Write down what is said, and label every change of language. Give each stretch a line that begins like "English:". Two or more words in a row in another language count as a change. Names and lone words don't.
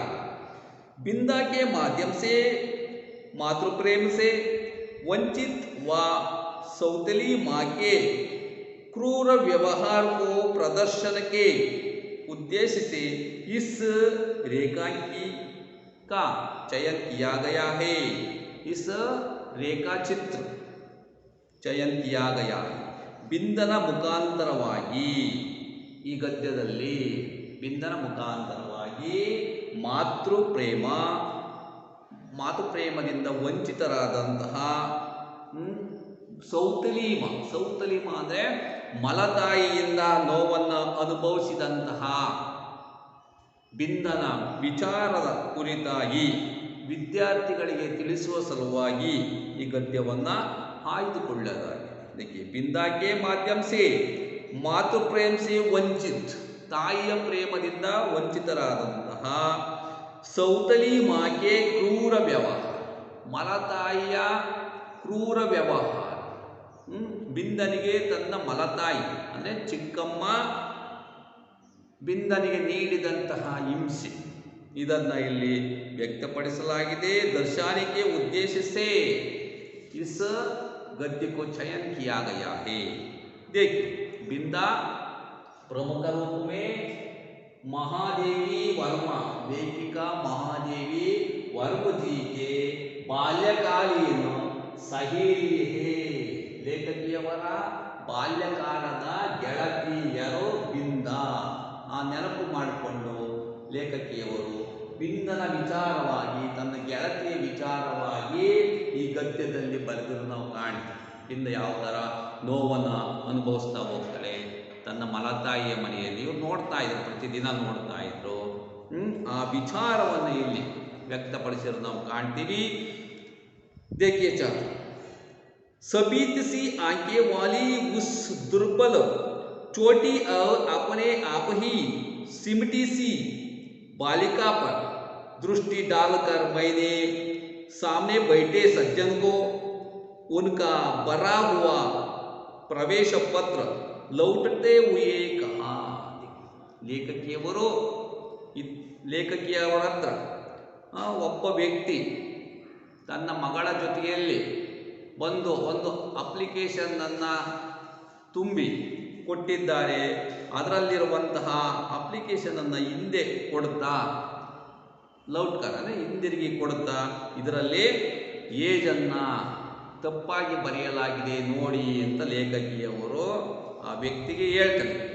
Hindi: बिंदा के माध्यम से मातृप्रेम से वंचित व सौतेली माँ के क्रूर व्यवहार को प्रदर्शन के उद्देश्य से इस रेखांकी का चयन किया गया है. इस रेखा चित्र चयन किया गया है.
Kannada: ಬಿಂದನ ಮುಖಾಂತರವಾಗಿ ಈ ಗದ್ಯದಲ್ಲಿ ಬಿಂದನ ಮುಖಾಂತರವಾಗಿ ಮಾತೃಪ್ರೇಮದಿಂದ ವಂಚಿತರಾದಂತಹ ಸೌತಲೀಮ ಅಂದರೆ ಮಲತಾಯಿಯಿಂದ ನೋವನ್ನು ಅನುಭವಿಸಿದಂತಹ ಬಿಂದನ ವಿಚಾರದ ಕುರಿತಾಗಿ ವಿದ್ಯಾರ್ಥಿಗಳಿಗೆ ತಿಳಿಸುವ ಸಲುವಾಗಿ ಈ ಗದ್ಯವನ್ನು ಆಯ್ದುಕೊಳ್ಳಲಾಗಿದೆ.
Hindi: देखिए, बिंदा के माध्यम से मातृप्रेम से
Kannada: ವಂಚಿತ, ತಾಯಿಯ ಪ್ರೇಮದಿಂದ ವಂಚಿತರಾದಂತಹ ಸೌತಲಿ ಮಾಗೆ ಕ್ರೂರ ವ್ಯವಹಾರ, ಮಲತಾಯಿಯ ಕ್ರೂರ ವ್ಯವಹಾರ. ಬಿಂದನಿಗೆ ತನ್ನ ಮಲತಾಯಿ ಅಂದರೆ ಚಿಕ್ಕಮ್ಮ ಬಿಂದನಿಗೆ ನೀಡಿದಂತಹ ಹಿಂಸೆ, ಇದನ್ನು ಇಲ್ಲಿ ವ್ಯಕ್ತಪಡಿಸಲಾಗಿದೆ.
Hindi: दर्शन के उद्देश्य से इस गद्य को चयन किया गया है. देखिए, बिंदा प्रमुख रूप में महादेवी वर्मा, लेखिका महादेवी वर्मा जी के बाल्यकालीन सहेली है.
Kannada: ಲೇಖಕಿಯವರ ಬಾಲ್ಯಕಾಲದ ಗೆಳತಿಯರು ಬಿಂದ. ಆ ನೆನಪು ಮಾಡಿಕೊಂಡು ಲೇಖಕಿಯವರು ಬಿಂದನ ವಿಚಾರವಾಗಿ, ತನ್ನ ಗೆಳತಿಯ ವಿಚಾರವಾಗಿ ಈ ಗದ್ಯದಲ್ಲಿ ಬರೆದಿರೋ ನಾವು ಕಾಣ್ತೀವಿ. ಬಿಂದ ಯಾವ ಥರ ನೋವನ್ನು ಅನುಭವಿಸ್ತಾ ಹೋಗ್ತಾಳೆ ತನ್ನ ಮಲತಾಯಿಯ ಮನೆಯಲ್ಲಿ. ಇವ್ರು ನೋಡ್ತಾ ಇದ್ರು, ಪ್ರತಿದಿನ ನೋಡ್ತಾ ಇದ್ರು. ಆ ವಿಚಾರವನ್ನು ಇಲ್ಲಿ ವ್ಯಕ್ತಪಡಿಸಿರೋ ನಾವು ಕಾಣ್ತೀವಿ.
Hindi: देखिए चाचा, सबीत सी आंखें वाली उस दुर्बल छोटी और अपने आप ही सिमटी सी बालिका पर दृष्टि डालकर मैंने सामने बैठे सज्जन को उनका भरा हुआ प्रवेश पत्र लौटते हुए कहा.
Kannada: ಲೇಖಕಿಯವರ ಹತ್ರ ಒಬ್ಬ ವ್ಯಕ್ತಿ ತನ್ನ ಮಗಳ ಜೊತೆಯಲ್ಲಿ ಒಂದು ಅಪ್ಲಿಕೇಶನ್ನನ್ನು ತುಂಬಿ ಕೊಟ್ಟಿದ್ದಾರೆ. ಅದರಲ್ಲಿರುವಂತಹ ಅಪ್ಲಿಕೇಶನನ್ನು ಹಿಂದೆ ಕೊಡುತ್ತಾ, ಲೌಟ್ಕರ್ ಅಂದರೆ ಹಿಂದಿರುಗಿ ಕೊಡುತ್ತಾ, ಇದರಲ್ಲಿ ಏಜನ್ನು ತಪ್ಪಾಗಿ ಬರೆಯಲಾಗಿದೆ ನೋಡಿ ಅಂತ ಲೇಖಕಿಯವರು ಆ ವ್ಯಕ್ತಿಗೆ ಹೇಳ್ತಾರೆ.